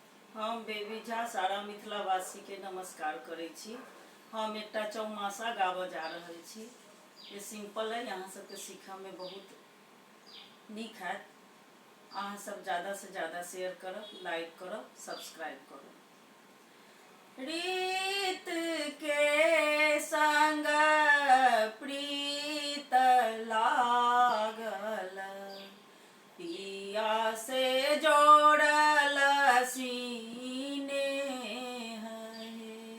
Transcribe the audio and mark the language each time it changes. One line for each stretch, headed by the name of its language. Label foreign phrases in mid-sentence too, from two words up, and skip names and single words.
Maithili: हम बेबी झा सारा मिथिलावासी के नमस्कार करै छी। हम एकटा चौमासा गाबऽ जा रहल छी। ये सिंपल है, यहाँ सबके सीखऽ में बहुत नीक हैत। अहाँ सब ज़्यादा से ज़्यादा शेयर करब, लाइक करब, सब्सक्राइब करब। रीत के संग प्रीत लागल, पिया से जोड़ल सीने है।